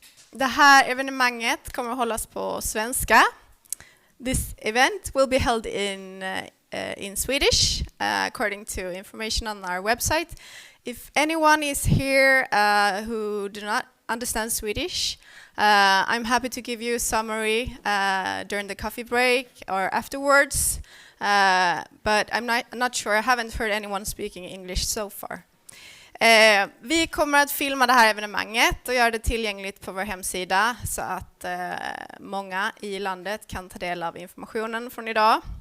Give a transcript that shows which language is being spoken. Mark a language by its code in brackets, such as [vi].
[sv] Det här evenemanget kommer att hållas på svenska. [en] This event will be held in Swedish, according to information on our website. If anyone is here who do not understand Swedish, I'm happy to give you a summary during the coffee break or afterwards, but I'm not sure. I haven't heard anyone speaking English so far. [sv] Vi kommer att filma det här evenemanget och göra det tillgängligt på vår hemsida så att många i landet kan ta del av informationen från idag.